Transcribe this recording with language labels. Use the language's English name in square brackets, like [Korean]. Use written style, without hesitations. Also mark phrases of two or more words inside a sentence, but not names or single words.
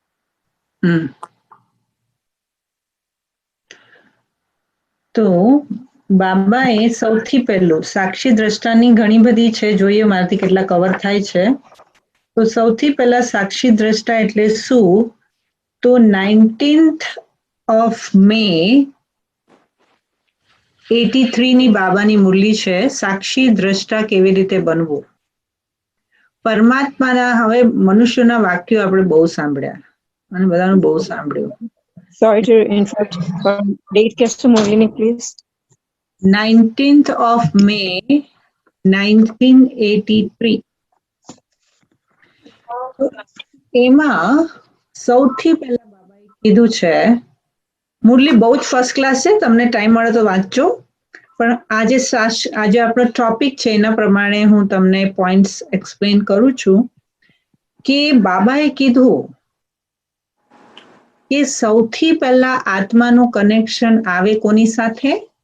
[Gujarati] તો બાબાએ સૌથી પહેલું સાક્ષી દ્રષ્ટાની ઘણી બધી છે, જોઈએ મારાથી કેટલા કવર થાય છે. તો સૌથી પહેલા સાક્ષી દ્રષ્ટા એટલે શું? તો [English] 19th of May [Gujarati] 83 ની બાબાની મુરલી છે, સાક્ષી દ્રષ્ટા કેવી રીતે બનવું. પરમાત્માના, હવે મનુષ્યના વાક્યો આપણે બહુ સાંભળ્યા અને બધાનું બહુ સાંભળ્યું. [English] Sorry to interrupt. Date [Hindi] कैसे मुरली [English] please? 19th of May 1983. [Gujarati] એમાં સૌથી પહેલા બાબાએ કીધું છે, મુરલી બહુ જ [English] first class [Gujarati] છે, તમને ટાઈમ મળે તો વાંચજો, પણ આજે આપણો ટોપિક છે એના પ્રમાણે હું તમને [English] points explain [Gujarati] કરું છું કે બાબાએ કીધું કે સૌથી પહેલા આત્માનું કનેક્શન આવે કોની સાથે?